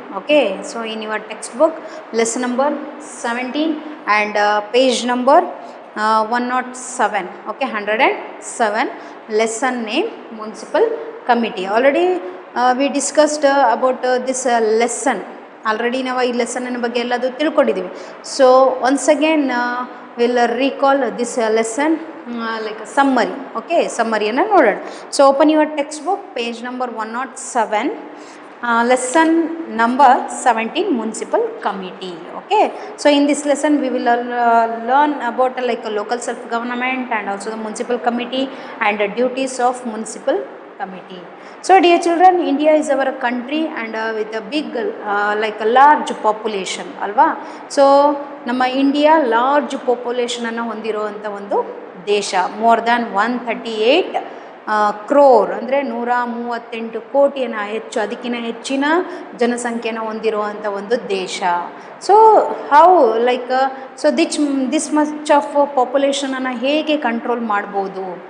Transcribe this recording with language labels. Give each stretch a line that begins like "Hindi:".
English: Okay, so in your textbook lesson number 17 and page number 107, okay, 107, lesson name municipal committee. Already we discussed about this lesson. Already
Kannada: ನಾವು ಈ ಲೆಸನ್ನ ಬಗ್ಗೆ ಎಲ್ಲದು ತಿಳ್ಕೊಂಡಿದ್ದೀವಿ.
English: So once again will recall this lesson like summary. Okay,
Kannada: ಸಮ್ಮರಿಯನ್ನು ನೋಡೋಣ.
English: So open your textbook, page number 107, lesson number 17, municipal committee. Okay, so in this lesson we will learn about like a local self government and also the municipal committee and the duties of municipal committee. So dear children, India is our country and with a big like a large population alva.
Kannada: So ನಮ್ಮ India large ಪಾಪ್ಯುಲೇಷನನ್ನು ಹೊಂದಿರುವಂಥ ಒಂದು ದೇಶ.
English: more than
Kannada: 138 crore ಅಂದರೆ 138 ಕೋಟಿಯನ್ನು ಹೆಚ್ಚು, ಅದಕ್ಕಿಂತ ಹೆಚ್ಚಿನ ಜನಸಂಖ್ಯೆಯನ್ನು ಹೊಂದಿರುವಂಥ ಒಂದು ದೇಶ.
English: so how like so this much of
Kannada: ಪಾಪ್ಯುಲೇಷನನ್ನು ಹೇಗೆ ಕಂಟ್ರೋಲ್ ಮಾಡ್ಬೋದು?